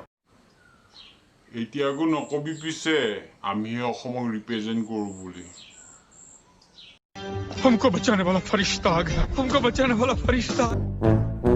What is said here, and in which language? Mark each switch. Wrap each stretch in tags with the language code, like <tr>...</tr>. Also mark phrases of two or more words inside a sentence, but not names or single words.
<as>এতিয়াকো নকবি পিছে আমিহে অসমক ৰিপ্ৰেজেণ্ট কৰোঁ বুলি</as> <hi>हमको बचाने वाला फरिश्ता आ गया हमको बचाने वाला फरिश्ता</hi>